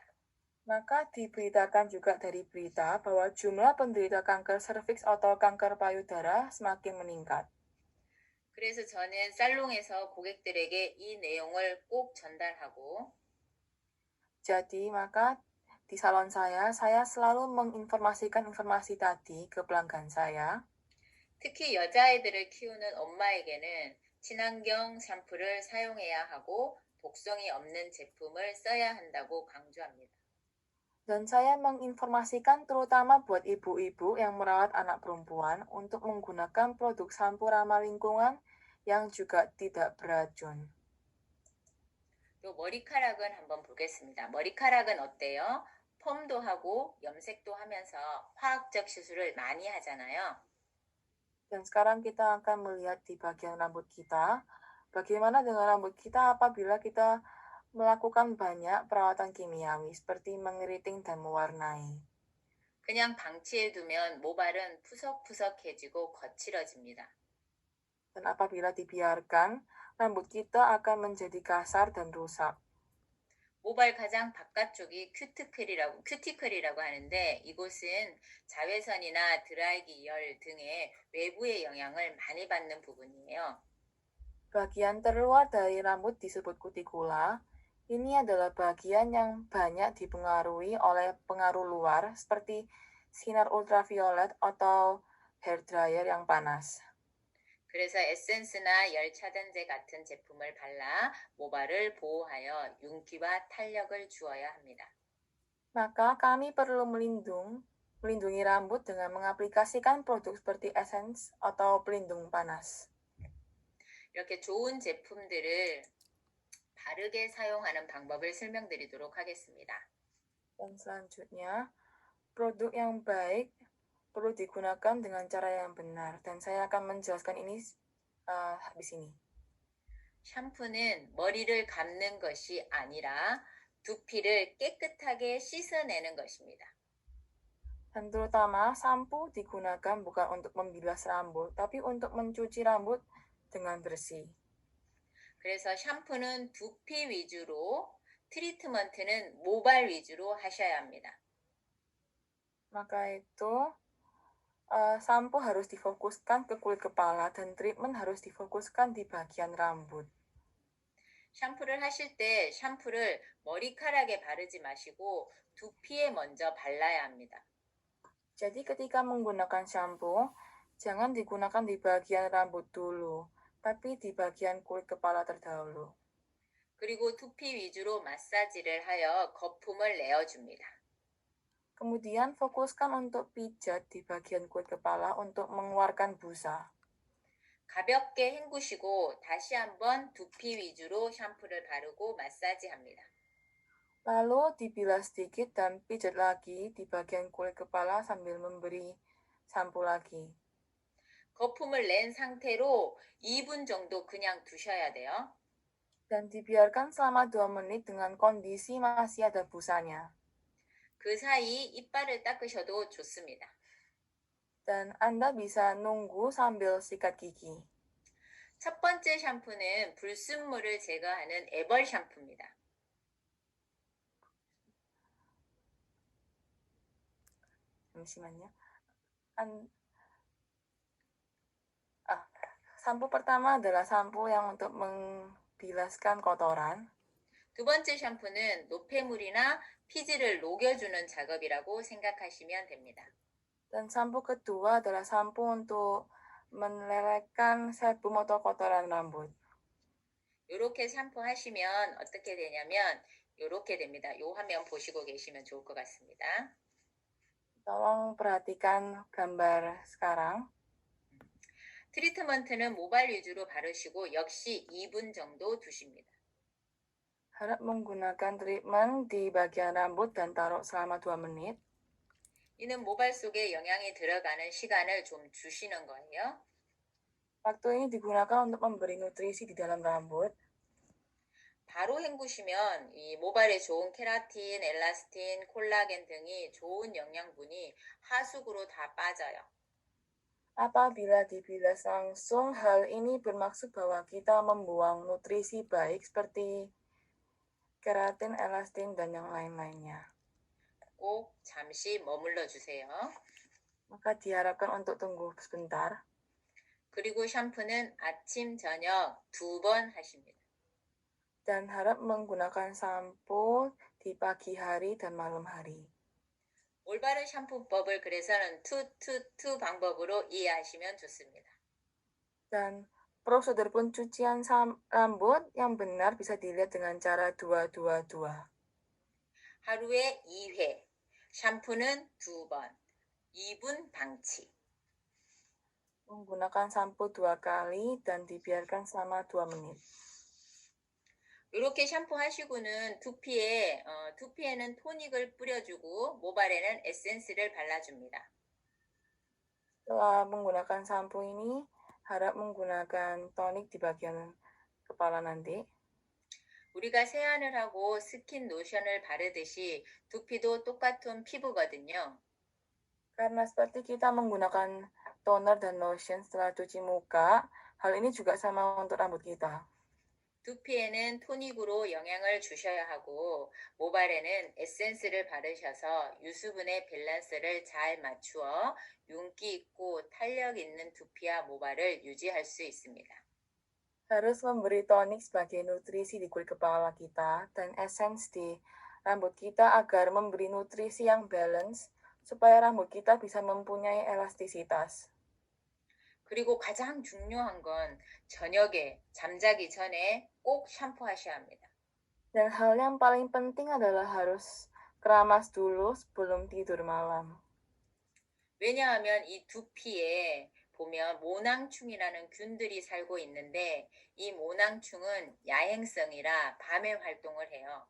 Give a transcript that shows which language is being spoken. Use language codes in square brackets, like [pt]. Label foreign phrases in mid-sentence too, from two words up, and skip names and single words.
[id] Maka diberitakan juga dari berita bahwa jumlah penderita kanker serviks atau kanker payudara semakin meningkat. [ko] 그래서 저는 살롱에서 고객들에게 이 내용을 꼭 전달하고 [id] Jadi, maka di salon saya selalu menginformasikan informasi tadi ke pelanggan saya. [ko] 특히 여자아이들을 키우는 엄마에게는 친환경 샴푸를 사용해야 하고 독성이 없는 제품을 써야 한다고 강조합니다. [id] Dan saya menginformasikan terutama buat ibu-ibu yang merawat anak perempuan untuk menggunakan produk sampo ramah lingkungan yang juga tidak beracun. [ko] 또 머리카락은 한번 보겠습니다. 머리카락은 어때요? 펌도 하고 염색도 하면서 화학적 시술을 많이 하잖아요. [id] Dan sekarang kita akan melihat di bagian rambut kita, bagaimana dengan rambut kita apabila kita melakukan banyak perawatan kimiawi seperti mengeriting dan mewarnai. [ko] 그냥 방치해두면 모발은 푸석푸석해지고 거칠어집니다. [id] Dan apabila dibiarkan, rambut kita akan menjadi kasar dan rusak. [ko] 모발 가장 바깥쪽이 큐티클이라고 하는데 이곳은 자외선이나 드라이기 열 등의 외부의 영향을 많이 받는 부분이에요. [id] Bagian terluar dari rambut disebut kutikula. Ini adalah bagian yang banyak dipengaruhi oleh pengaruh luar seperti sinar ultraviolet atau [en] hair dryer [id] yang panas. [ko] 그래서 에센스나 열 차단제 같은 제품을 발라 모발을 보호하여 윤기와 탄력을 주어야 합니다. [id] Maka kami perlu melindungi rambut dengan mengaplikasikan produk seperti essence atau pelindung panas. [ko] 이렇게 좋은 제품들을 바르게 사용하는 방법을 설명드리도록 하겠습니다. [id] Dan selanjutnya, produk yang baik perlu digunakan dengan cara yang benar dan saya akan menjelaskan ini di sini. [ko] 샴푸는 머리를 감는 것이 아니라 두피를 깨끗하게 씻어내는 것입니다. [id] Dan terutama sampo digunakan bukan untuk membilas rambut, tapi untuk mencuci rambut dengan bersih. [ko] 그래서 샴푸는 두피 위주로, 트리트먼트는 모발 위주로 하셔야 합니다. [id] Maka itu sampo harus difokuskan ke kulit kepala dan treatment harus difokuskan di bagian rambut. [ko] 샴푸를 하실 때 샴푸를 머리카락에 바르지 마시고 두피에 먼저 발라야 합니다. [id] Jadi ketika menggunakan shampoo, jangan digunakan di bagian rambut dulu, tapi di bagian kulit kepala terdahulu. [ko] 그리고 두피 위주로 마사지를 하여 거품을 내어줍니다. [id] Kemudian fokuskan untuk pijat di bagian kulit kepala untuk mengeluarkan busa. [ko] 가볍게 헹구시고 다시 한번 두피 위주로 샴푸를 바르고 마사지합니다. [id] Lalu dibilas sedikit dan pijat lagi di bagian kulit kepala sambil memberi sampo lagi. [ko] 거품을 낸 상태로 2분 정도 그냥 두셔야 돼요. [id] Dan dibiarkan selama 2 menit dengan kondisi masih ada busanya. [ko] 그 사이 이빨을 닦으셔도 좋습니다. [id] Dan Anda bisa nunggu sambil sikat gigi. [ko] 첫 번째 샴푸는 불순물을 제거하는 애벌 샴푸입니다. 잠시만요. [id] Sampo pertama adalah sampo yang untuk membilaskan kotoran. [ko] 두 번째 샴푸는 노폐물이나 피지를 녹여주는 작업이라고 생각하시면 됩니다. [id] Dan sampo kedua adalah sampo untuk melelehkan sebum atau kotoran rambut. [ko] 이렇게 샴푸 하시면 어떻게 되냐면 이렇게 됩니다. 이 화면 보시고 계시면 좋을 것 같습니다. [id] Tolong perhatikan gambar sekarang. [ko] 트리트먼트는 모발 위주로 바르시고 역시 2분 정도 두십니다. [id] Harap menggunakan treatment di bagian rambut dan taruh selama 2 menit. [ko] 이는 모발 속에 영양이 들어가는 시간을 좀 주시는 거예요. [id] Waktu ini digunakan untuk memberi nutrisi di dalam rambut. [ko] 바로 헹구시면 이 모발에 좋은 케라틴, 엘라스틴, 콜라겐 등이 좋은 영양분이 하수구로 다 빠져요. [id] Apabila dibilas langsung, hal ini bermaksud bahwa kita membuang nutrisi baik seperti keratin, elastin, dan yang lain-lainnya. [ko] 꼭 잠시 머물러 주세요. [id] Maka diharapkan untuk tunggu sebentar. [ko] 그리고 샴푸는 아침, 저녁 2번 하십니다. [id] Dan harap menggunakan sampo di pagi hari dan malam hari. [ko] 올바른 샴푸법을 그래서는 2 방법으로 이해하시면 좋습니다. [id] Dan prosedur pencucian rambut yang benar bisa dilihat dengan cara 2-2-2. [ko] 하루에 2회, 샴푸는 2번, 2분 방치. [id] Menggunakan sampo 2 kali dan dibiarkan selama 2 menit. [ko] 이렇게 샴푸 하시고는 두피에는 토닉을 뿌려주고 모발에는 에센스를 발라줍니다. [id] Setelah menggunakan sampo ini, harap menggunakan tonik di bagian kepala nanti. [ko] 우리가 세안을 하고 스킨 로션을 바르듯이 두피도 똑같은 피부거든요. [id] Karena seperti kita menggunakan toner dan lotion setelah cuci muka, hal ini juga sama untuk rambut kita. [ko] 두피에는 토닉으로 영양을 주셔야 하고 모발에는 에센스를 바르셔서 유수분의 밸런스를 잘 맞추어 윤기 있고 탄력 있는 두피와 모발을 유지할 수 있습니다. [id] Harus memberi tonik sebagai nutrisi di kulit kepala kita dan essence di rambut kita agar memberi nutrisi yang balance supaya rambut kita bisa mempunyai elastisitas. [ko] 그리고 가장 중요한 건 저녁에 잠자기 전에 꼭 샴푸하셔야 합니다. [id] Dan hal yang paling penting adalah harus keramas dulu sebelum tidur malam. [ko] 왜냐하면 이 두피에 보면 모낭충이라는 균들이 살고 있는데 이 모낭충은 야행성이라 밤에 활동을 해요.